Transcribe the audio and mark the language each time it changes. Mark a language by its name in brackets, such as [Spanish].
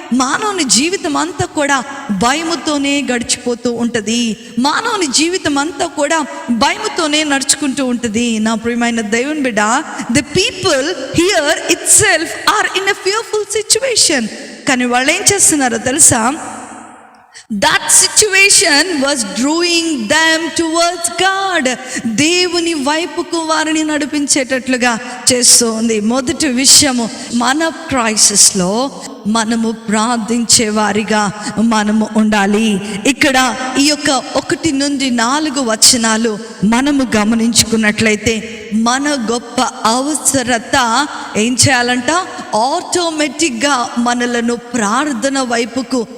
[Telugu] మానవుని జీవితం అంతా కూడా భయముతోనే గడిచిపోతూ ఉంటుంది. మానవుని జీవితం అంతా కూడా భయముతోనే నడుచుకుంటూ ఉంటుంది. నా ప్రియమైన దేవుని బిడ్డ, [English] The people here itself are in a fearful situation. [Telugu] కానీ వాళ్ళు ఏం చేస్తున్నారో తెలుసా? [English] That situation was drawing them towards God. [Telugu] దేవుని వైపుకు వారిని నడిపించేటట్లుగా చేస్తుంది. మొదటి విషయము, మన క్రైసిస్లో మనము ప్రార్థించే వారిగా మనము ఉండాలి. ఇక్కడ ఈ యొక్క 1 నుండి 4 వచనాలు మనము గమనించుకున్నట్లయితే, మన గొప్ప అవసరత ఏం చేయాలంట? ఆటోమేటిక్గా మనలను ప్రార్థన వైపుకు